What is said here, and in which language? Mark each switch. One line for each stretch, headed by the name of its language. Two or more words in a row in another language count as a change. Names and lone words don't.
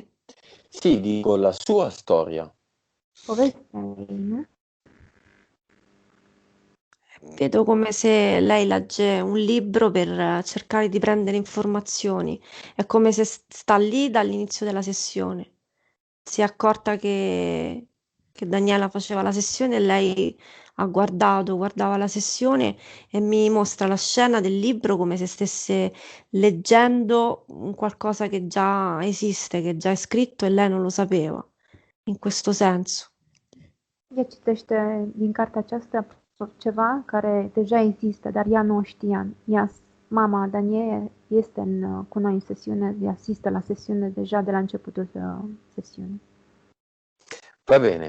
Italian: Sì, dico la sua storia.
Romanian: Povestea ei, nu?
Italian: Vedo come se lei legge un libro per cercare di prendere informazioni. È come se sta lì dall'inizio della sessione. Si è accorta che Daniela faceva la sessione e lei ha guardava la sessione e mi mostra la scena del libro come se stesse leggendo un qualcosa che già esiste, che già è scritto e lei non lo sapeva. In questo senso.
Romanian: Ea citește din cartea aceasta ceva care deja există, dar ea nu o știa. Mama Daniele este cu noi în sesiune, asistă la sesiune deja de la începutul sesiunii.
Italian: Va bene.